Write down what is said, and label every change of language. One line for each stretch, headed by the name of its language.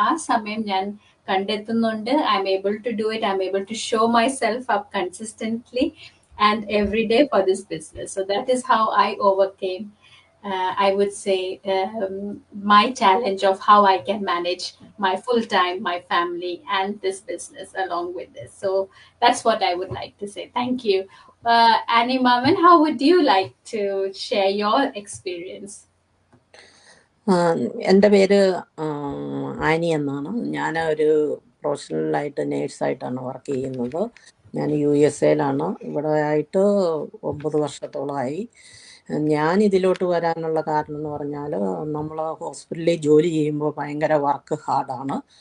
Malayalam: ആ സമയം ഞാൻ കണ്ടെത്തുന്നുണ്ട്.
English: I'm able to do it, I'm able to show myself up consistently and every day for this business. So that is how I overcame, I would say, my challenge of how I can manage my full time, my family, and this business along with this. So that's what I would like to say. Thank you. Annie Maman, how would you like to share your experience?
Malayalam: എൻ്റെ പേര് Annie എന്നാണ്. ഞാൻ ഒരു പ്രൊഫഷണലായിട്ട് നേഴ്സായിട്ടാണ് work ചെയ്യുന്നത്. ഞാൻ USA യിലാണ്. ഇവിടെ ആയിട്ട് 9 വർഷത്തോളമായി. ഞാൻ ഇതിലോട്ട് വരാനുള്ള കാരണം എന്ന് പറഞ്ഞാൽ നമ്മൾ ഹോസ്പിറ്റലിൽ ജോലി ചെയ്യുമ്പോൾ ഭയങ്കര വർക്ക് ഹാർഡാണ്.